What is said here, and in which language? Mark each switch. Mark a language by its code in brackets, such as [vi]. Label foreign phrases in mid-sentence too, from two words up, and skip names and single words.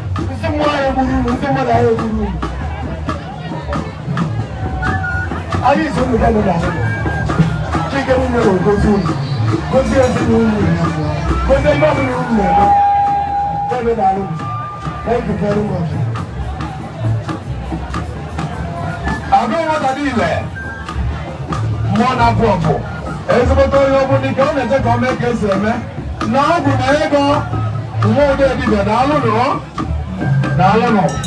[ig] Nsị mmụọ ya egburu unu, nsị mmadụ ya egburu unu. Anyị so unu gaa n'ụlọ akwụkwọ. Chike nwunye ya gozie unu. Gozie ezinụlọ unu ya. Gozie ihe ọbụla unu na-eme. Gaa n'ụlọ akwụkwọ. [en] Thank you very much. [ig] Agụ nwata niile, mmụọ na-apụ apụ. Ezigbote onye ọ bụla ike, ọ na-eche ka ọ mee ka esi eme. Na ọ bụ na ego, nwa ụdị dibịa, daalụ nụ. Daalụ nụ.